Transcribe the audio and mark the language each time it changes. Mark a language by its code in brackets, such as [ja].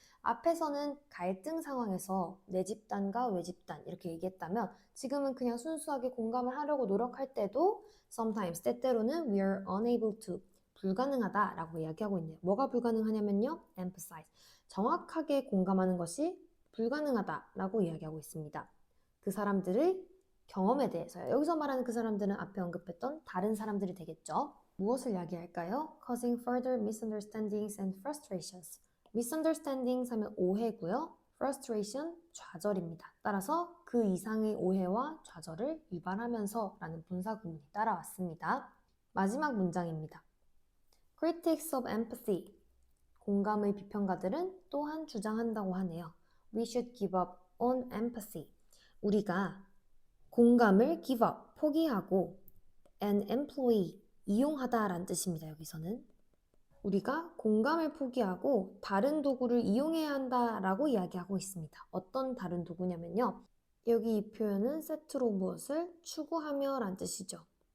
[ko] 앞에서는 갈등 상황에서 내 집단과 외 집단 이렇게 얘기했다면 지금은 그냥 순수하게 공감을 하려고 노력할 때도 [en] sometimes [ko] 때때로는 [en] we are unable to [ko] 불가능하다라고 이야기하고 있네요. 뭐가 불가능하냐면요. emphasize 정확하게 공감하는 것이 불가능하다라고 이야기하고 있습니다. 그 사람들의 경험에 대해서요. 여기서 말하는 그 사람들은 앞에 언급했던 다른 사람들이 되겠죠. 무엇을 이야기할까요? [en] Causing further misunderstandings and frustrations. [ko] misunderstandings 하면 오해고요. frustration, 좌절입니다. 따라서 그 이상의 오해와 좌절을 유발하면서 라는 분사 구문이 따라왔습니다. 마지막 문장입니다. [en] Critics of empathy. [ko] 공감의 비평가들은 또한 주장한다고 하네요. [en] We should give up on empathy. [ko] 우리가 공감을 [en] give up, [ko] 포기하고 [en] and employ, [ko] 이용하다라는 뜻입니다. 여기서는 우리가 공감을 포기하고 다른 도구를 이용해야 한다라고 이야기하고 있습니다. 어떤 다른 도구냐면요. 여기 이 표현은 세트로 무엇을 추구하며 라는 뜻이죠.